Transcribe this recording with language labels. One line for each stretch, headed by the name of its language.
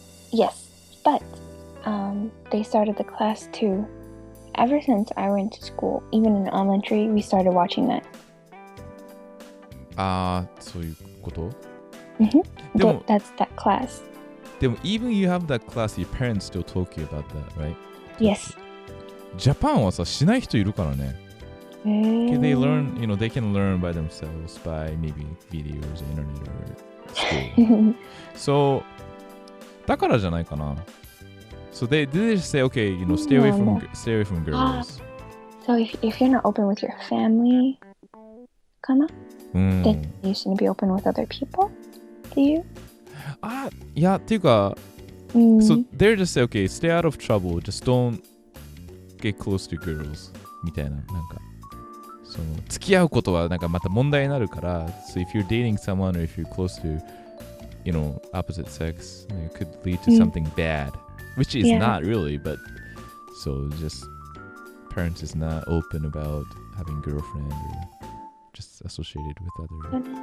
English: Yes, but they started the class too. Ever since I went to school, even in elementary, we started watching that.
Japanese: そういうこと?
English: That's that class. でも even you have that class, your parents still talk to you about that, right? Yes.
Japanese: ジャパンはさ、しない人いるからね。
English: Okay, they learn, they can learn by themselves by maybe videos, internet or school. So,
Japanese: だからじゃないかな。
English: So they just say, okay, stay away from girls. So if you're not open with your family, then you shouldn't be open with other people? Do you?
Japanese: いや、っていうか、
English: so they're just say, okay, stay out of trouble, just don't get close to girls
Japanese: みたいな、なんか、その付き合うことはなんかまた問題になるから、
English: so if you're dating someone or if you're close to, opposite sex, it could lead to something bad, which is not really, but so just parents is not open about having girlfriend or just associated with other.